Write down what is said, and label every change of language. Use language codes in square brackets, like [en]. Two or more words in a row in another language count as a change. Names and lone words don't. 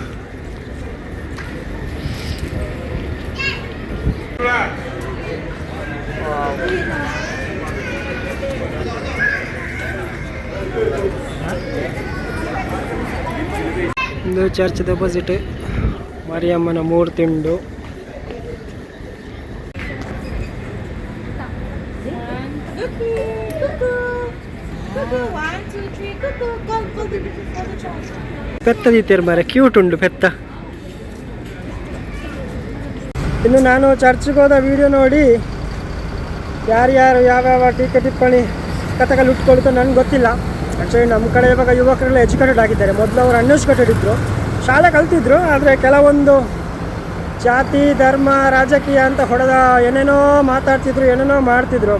[tcy] ಹಿಂದೂ ಚರ್ಚ್ದ ಆಪೋಸಿಟ್ ಮರಿಯಮ್ಮನ ಮೂರ್ತಿ ಉಂಡು ಪೆತ್ತ ದೀತಿಯರು ಮಾರೆ ಕ್ಯೂಟ್ ಉಂಡು ಪೆತ್ತ. [kn] ಇನ್ನು ನಾನು ಚರ್ಚ್ಗೆ ಹೋದ ವಿಡಿಯೋ ನೋಡಿ ಯಾರ್ಯಾರು ಯಾವ್ಯಾವ ಟೀಕೆ ಟಿಪ್ಪಣಿ ಕಥೆಗಳು ಉಟ್ಕೊಳ್ತೋ ನನಗೆ ಗೊತ್ತಿಲ್ಲ. ಆ್ಯಕ್ಚುಲಿ ನಮ್ಮ ಕಡೆ ಇವಾಗ ಯುವಕರೆಲ್ಲ ಎಜುಕೇಟೆಡ್ ಆಗಿದ್ದಾರೆ. ಮೊದಲು ಅವರು ಅನ್ಎಜುಕೇಟೆಡ್ ಇದ್ದರು, ಶಾಲೆ ಕಲ್ತಿದ್ರು. ಆದರೆ ಕೆಲವೊಂದು ಜಾತಿ ಧರ್ಮ ರಾಜಕೀಯ ಅಂತ ಹೊಡೆದ ಏನೇನೋ ಮಾತಾಡ್ತಿದ್ರು, ಏನೇನೋ ಮಾಡ್ತಿದ್ರು.